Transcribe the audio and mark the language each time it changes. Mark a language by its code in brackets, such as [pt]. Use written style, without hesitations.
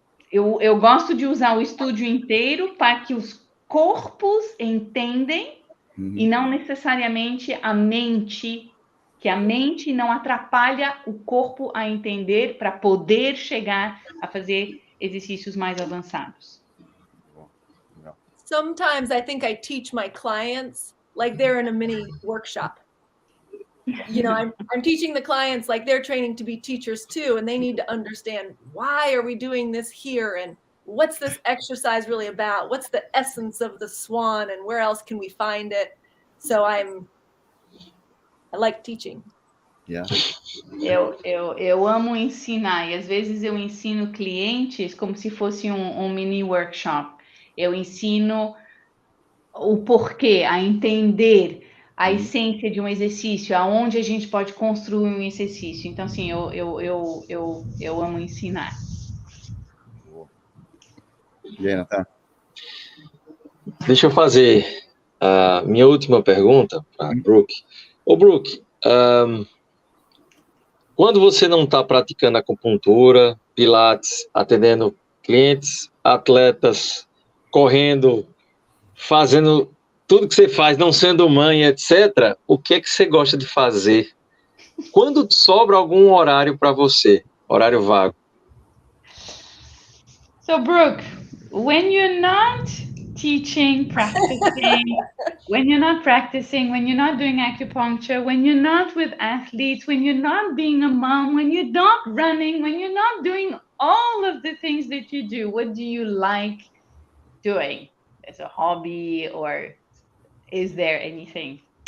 [pt] Eu gosto de usar o estúdio inteiro para que os corpos entendem e não necessariamente a mente, que a mente não atrapalha o corpo a entender para poder chegar a fazer exercícios mais avançados. [en] Sometimes I think I teach my clients like they're in a mini workshop. You know, I'm teaching the clients like they're training to be teachers too, and they need to understand, why are we doing this here, and what's this exercise really about? What's the essence of the swan, and where else can we find it? So I like teaching. Yeah. [pt] Eu amo ensinar, e às vezes eu ensino clientes como se fosse um mini workshop. Eu ensino o porquê, a entender a essência de um exercício, aonde a gente pode construir um exercício. Então, assim, eu amo ensinar. E aí, Natan? Deixa eu fazer a minha última pergunta para a Brooke. Ô, Brooke, quando você não está praticando acupuntura, Pilates, atendendo clientes, atletas, correndo, fazendo tudo que você faz, não sendo mãe, etc., o que é que você gosta de fazer? Quando sobra algum horário para você, horário vago? [en] So, Brooke, when you're not teaching, practicing, when you're not doing acupuncture, when you're not with athletes, when you're not being a mom, when you're not running, when you're not doing all of the things that you do, what do you like doing as a hobby, or is there anything?